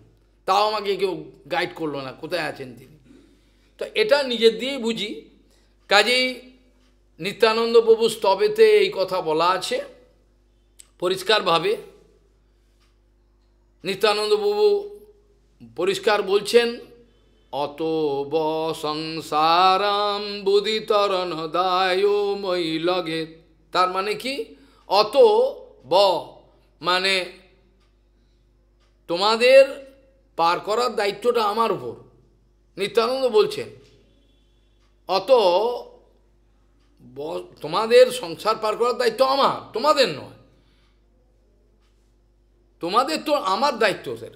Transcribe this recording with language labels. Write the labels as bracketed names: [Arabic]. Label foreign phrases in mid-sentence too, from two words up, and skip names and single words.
[Bangla] তাও আমাকে কেউ গাইড করলো না কোথায় আছেন তিনি। তো এটা নিজের দিয়েই বুঝি। কাজেই নিত্যানন্দ প্রভু স্তবেতে এই কথা বলা আছে পরিষ্কারভাবে। নিত্যানন্দ প্রভু পরিষ্কার বলছেন, [Sanskrit] অত ব সংসারাম বুদিতরণ দায় মই লগে। [Bangla] তার মানে কি? অত ব মানে তোমাদের পার করার দায়িত্বটা আমার উপর। নিত্যানন্দ বলছেন অত তোমাদের সংসার পার করার দায়িত্ব আমার, তোমাদের নয়, তোমাদের তো আমার দায়িত্ব সেটা।